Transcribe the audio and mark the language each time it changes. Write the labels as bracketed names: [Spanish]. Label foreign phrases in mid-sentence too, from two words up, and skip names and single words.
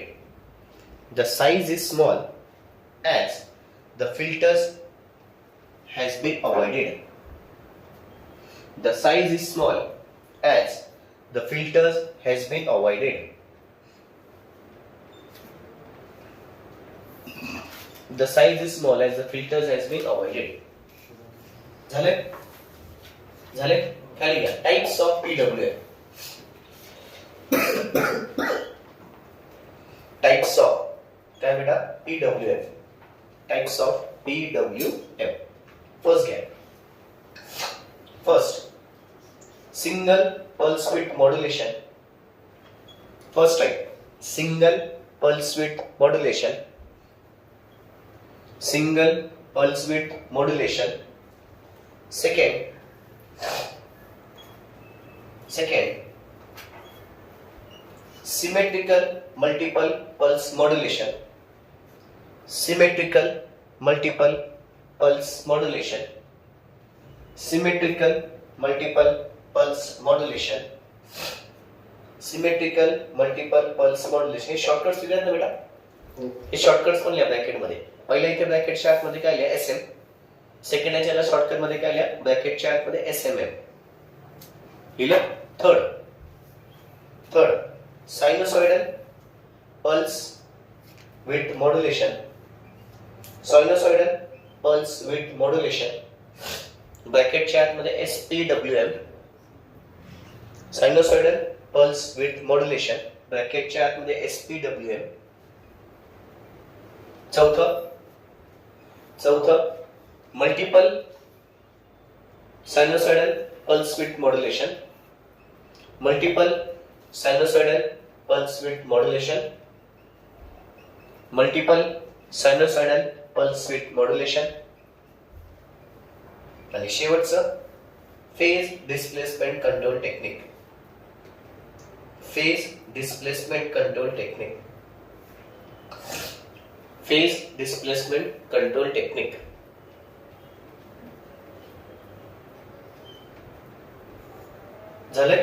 [English] The size is small as the filters has been avoided. The size is small as the filters has been avoided. The size is small as the filters has been avoided. [Marathi] झाले. खाली घ्या. [English] Types of PWM. Types of [Marathi] काय बेटा [English] PWM. Types of PWM. First, single pulse width modulation. First type, single pulse width modulation. Second, symmetrical multiple pulse modulation. Symmetrical multiple pulse modulation. [Marathi] हे शॉर्टकट्स दिलेत ना बेटा. हे शॉर्टकट्स पण लिहा ब्रॅकेट मध्ये. पहिल्या इथे ब्रॅकेटच्या आतमध्ये काय लिहा SM. सेकंड याच्याला शॉर्टकट मध्ये काय लिहा ब्रॅकेटच्या आतमध्ये SMM. [English] लिहिलं. थर्ड sinusoidal pulse width modulation. [Marathi] ब्रॅकेटच्या आतमध्ये SPWM. [English] sinusoidal pulse width modulation [Marathi] ब्रॅकेटच्या आतमध्ये [English] SPWM. चौथं multiple sinusoidal pulse width modulation. Multiple sinusoidal pulse width modulation. [Marathi] आणि शेवटचं [English] phase displacement control technique. [Marathi] झालंय.